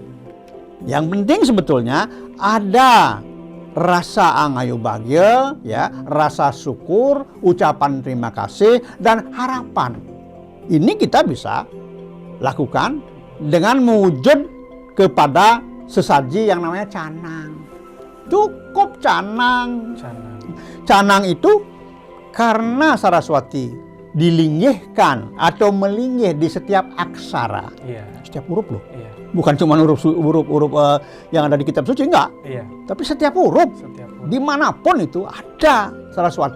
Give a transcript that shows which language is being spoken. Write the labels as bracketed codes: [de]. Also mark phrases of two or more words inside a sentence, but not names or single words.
[id] Yang penting sebetulnya ada rasa angayu bahagia, rasa syukur, ucapan terima kasih, dan harapan. Ini kita bisa lakukan dengan mewujud kepada sesaji yang namanya canang. Cukup canang. Canang itu karena Saraswati dilinggihkan atau melinggih di setiap aksara, setiap huruf loh. Bukan cuma huruf yang ada di kitab suci, enggak. Tapi setiap huruf, dimanapun itu ada Saraswati.